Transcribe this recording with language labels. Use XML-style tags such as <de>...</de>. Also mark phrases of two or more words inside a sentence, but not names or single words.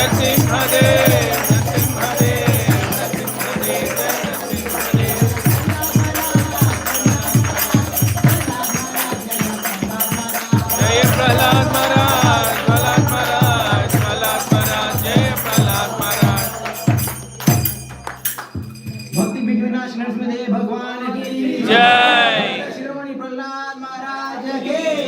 <hi>Narasimhadev, Narasimhadev, Narasimhadev, Jai Prahlad Maharaj, Prahlad Maharaj, Prahlad Maharaj, Jai Prahlad Maharaj. भक्ति विघ्नाश नरसिंहदेव भगवान की जय। शिरोमणि प्रहलाद महाराज की</hi>